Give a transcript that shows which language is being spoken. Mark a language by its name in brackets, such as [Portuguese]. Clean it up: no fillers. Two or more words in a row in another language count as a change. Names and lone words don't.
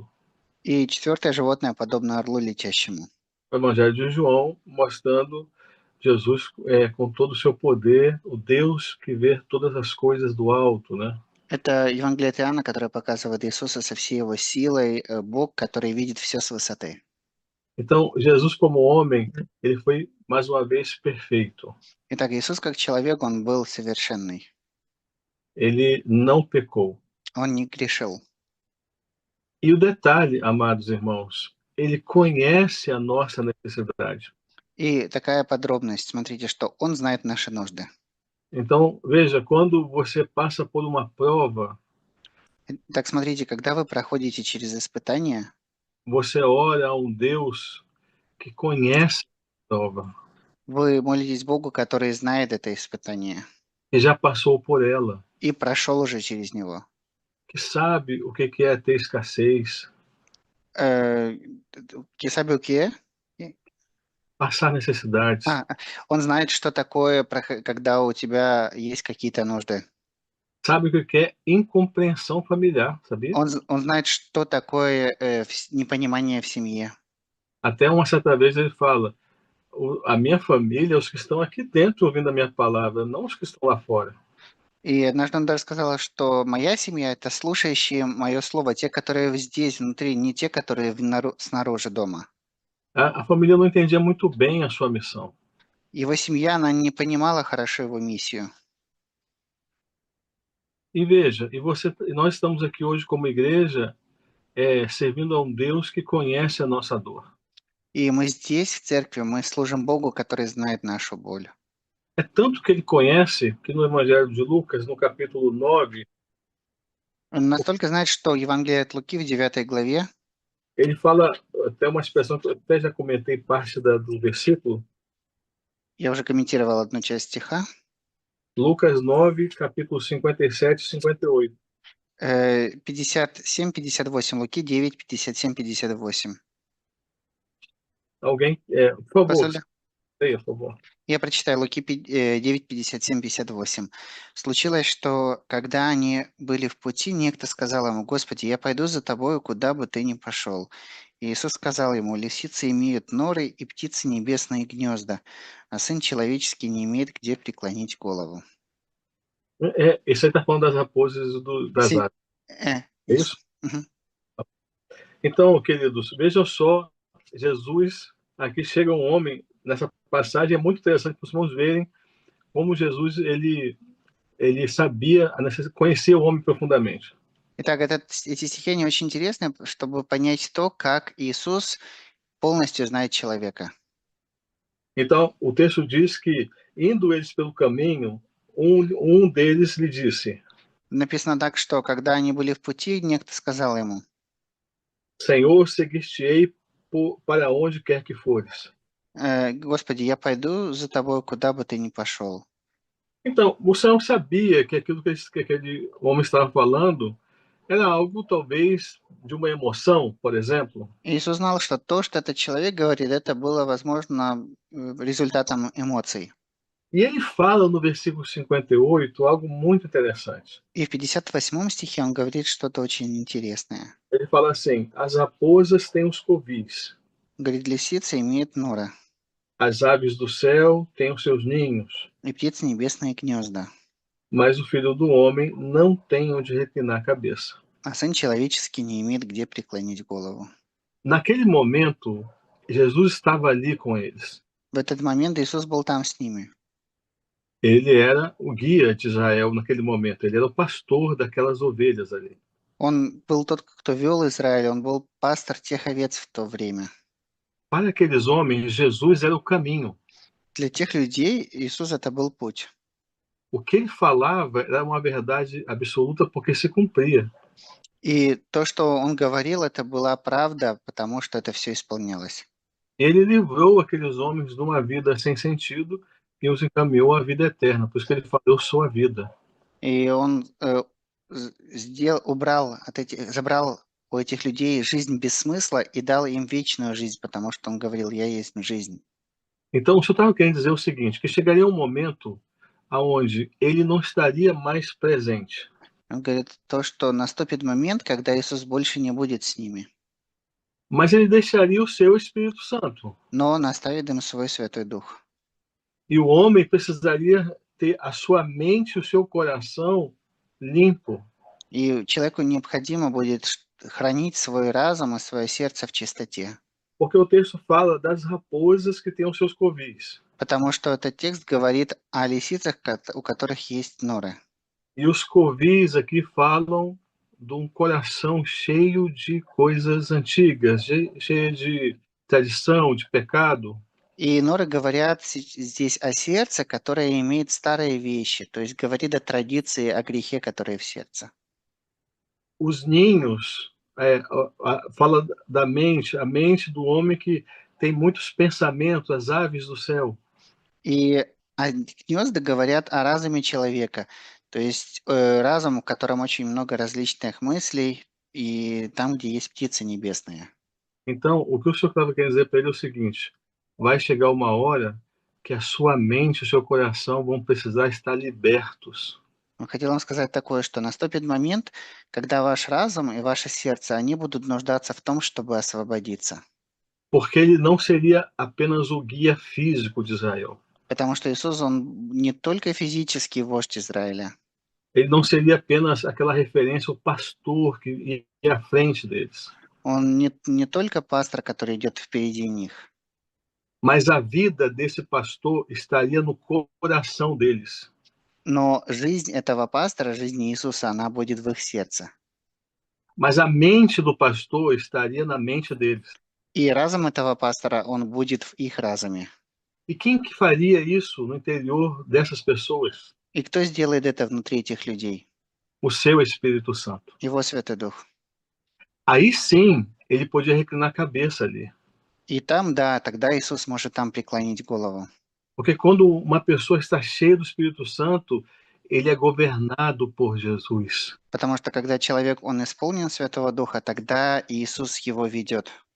[Russian] И четвертое животное подобно орлу летящему. [Portuguese] O Evangelho de João mostrando Jesus com todo o seu poder, o Deus que vê todas as coisas do alto, né? [Russian] Это Евангелие от Иоанна, которое показывает Иисуса со всей его силой, Бог, который видит все с высоты. [Portuguese] Então, Jesus como homem, ele foi mais uma vez perfeito. [Russian] Итак, Иисус как человек, он был совершенный. [Portuguese] Ele não pecou. [Russian] Он не грешил. [Portuguese] E o detalhe, amados irmãos, ele conhece a nossa necessidade. [Russian] И такая подробность, смотрите, что он знает наши нужды. [Portuguese] Então, veja, quando você passa por uma prova, [Russian] Так, смотрите, когда вы проходите через испытания, [Portuguese] você ora a um Deus que conhece a prova, [Russian] вы молитесь Богу, который знает это испытание [Portuguese] que já passou por ela. [Russian] и прошел уже через него. [Portuguese] que sabe o que é ter escassez, Э, que sabe o que é? passar necessidades, [Russian] А, он знает, что такое, когда у тебя есть какие-то нужды. [Portuguese] sabe o que é incompreensão familiar, sabia? [Russian] Он знает, что такое непонимание в семье. [Portuguese] Até uma certa vez ele fala: a minha família, os que estão aqui dentro ouvindo a minha palavra, não os que estão lá fora. [Russian] И однажды он даже сказал, что моя семья– это слушающие мое слово, те, которые здесь, внутри, не те, которые снаружи дома. [Portuguese] A família não entendia muito bem a sua missão. [Russian] Его семья, она не понимала хорошо его миссию. [Portuguese] E veja, nós estamos aqui hoje como igreja, servindo a um Deus que conhece a nossa dor. [Russian] И мы здесь, в церкви, мы служим Богу, который знает нашу боль. [Portuguese] É tanto que ele conhece que no Evangelho de Lucas, no capítulo 9, [Russian] Он настолько знает, что Евангелие от Луки в 9 главе, [Portuguese] ele fala até uma expressão que eu até já comentei parte do versículo, [Russian] я уже комментировал одну часть стиха, [Portuguese] Lucas 9, capítulo 57 e 58. [Russian] 57-58, Луки 9, 57-58. [Portuguese] Alguém, por favor, [Russian] Посмотрите. [Portuguese] leia, por favor. [Russian] Я прочитаю Луки 9, 57, 58. Случилось, что когда они были в пути, некто сказал ему: «Господи, я пойду за тобою, куда бы ты ни пошел». И Иисус сказал ему: «Лисицы имеют норы, и птицы небесные гнезда, а Сын Человеческий не имеет где преклонить голову». [Portuguese] Esse aí está falando das raposas e das Sim, aves, é isso. isso? Uhum. Então, queridos, vejam só, Jesus, aqui chega um homem, nessa passagem é muito interessante para os irmãos verem como Jesus, ele sabia, conhecia o homem profundamente. [Russian] Итак, эти стихи, они очень интересны, чтобы понять то, как Иисус полностью знает человека. [Portuguese] Então, o texto diz que, indo eles pelo caminho, um deles lhe disse: [Russian] Написано так, что когда они были в пути, некто сказал ему: [Portuguese] Senhor, seguir-te-ei para onde quer que fores. [Russian] «Господи, я пойду за тобой, куда бы ты ни пошел». [Portuguese] Então, o Senhor sabia que aquilo que aquele homem estava falando era algo, talvez, de uma emoção, por exemplo. [Russian] Иисус знал, что то, что этот человек говорит, это было, возможно, результатом эмоций. [Portuguese] E ele fala no versículo 58 algo muito interessante. [Russian] И в 58 стихе он говорит что-то очень интересное. [Portuguese] Ele fala assim: as raposas têm os covis, [Russian] Говорит, лисица имеет нора, [Portuguese] as aves do céu têm os seus ninhos, [Russian] и птицы небесные гнезда, [Portuguese] mas o filho do homem não tem onde reclinar a cabeça. [Russian] а сын человеческий не имеет где преклонить голову. [Portuguese] Naquele momento, Jesus estava ali com eles. [Russian] В этот момент Иисус был там с ними. [Portuguese] Ele era o guia de Israel naquele momento, ele era o pastor daquelas ovelhas ali. [Russian] Он был тот, кто вел Израиль, он был пастор тех овец в то время. [Portuguese] Para aqueles homens, Jesus era o caminho. [Russian] Для тех людей Иисус это был путь. [Portuguese] O que ele falava era uma verdade absoluta porque se cumpria. [Russian] И то, что он говорил, это была правда, потому что это все исполнялось. [Portuguese] Ele livrou aqueles homens de uma vida sem sentido e os encaminhou à vida eterna. Por isso que ele fala: eu sou a vida. [Russian] И он забрал у этих людей жизнь без смысла и дал им вечную жизнь, потому что он говорил: «Я есть жизнь». [Portuguese] Então, o senhor estava querendo dizer o seguinte, que chegaria um momento aonde ele não estaria mais presente. [Russian] Он говорит то, что наступит момент, когда Иисус больше не будет с ними, [Portuguese] Mas ele deixaria o seu Espírito Santo. [Russian] но он оставит им свой Святой Дух. [Portuguese] E o homem precisaria ter a sua mente e o seu coração limpo. [Russian] И человеку необходимо будет хранить свой разум и свое сердце в чистоте. [Portuguese] Porque o texto fala das raposas que têm os seus covis. [Russian] Потому что этот текст говорит о лисицах, у которых есть норы. [Portuguese] E os covis aqui falam de um coração cheio de coisas antigas, cheio de tradição, de pecado. [Russian] И норы говорят здесь о сердце, которое имеет старые вещи, то есть говорит о традиции, о грехе, который в сердце. [Portuguese] Os ninhos fala da mente, a mente do homem que tem muitos pensamentos, as aves do céu. [Russian] И гнезда говорят о разуме человека, То есть разум, в котором очень много различных мыслей, и там, где есть птицы небесные. [Portuguese] Então, o que o senhor estava querendo dizer para ele é o seguinte: vai chegar uma hora que a sua mente e o seu coração vão precisar estar libertos. [Russian] Он хотел вам сказать такое, что наступит момент, когда ваш разум и ваше сердце, они будут нуждаться в том, чтобы освободиться. [Portuguese] Porque ele não seria apenas o guia físico de Israel. [Russian] Потому что Иисус, Он не только физический вождь Израиля, [Portuguese] Ele não seria apenas aquela referência, o pastor que ia à frente deles. [Russian] Он не только пастор, который идет впереди них, [Portuguese] Mas a vida desse pastor estaria no coração deles. [Russian] но жизнь этого пастора, жизнь Иисуса, она будет в их сердце. [Portuguese] Mas a mente do pastor estaria na mente deles. [Russian] И разум этого пастора, он будет в их разуме. [Portuguese] E quem que faria isso no interior dessas pessoas? [Russian] И кто сделает это внутри этих людей? [Portuguese] O seu Espírito Santo. [Russian] Его Святой Дух. [Portuguese] Aí sim, ele podia reclinar a cabeça ali. [Russian] И там, да, тогда Иисус может там преклонить голову. [Portuguese] Porque quando uma pessoa está cheia do Espírito Santo, ele é governado por Jesus. [Russian] Потому что когда человек, он исполнен Святого Духа, тогда Иисус его ведет.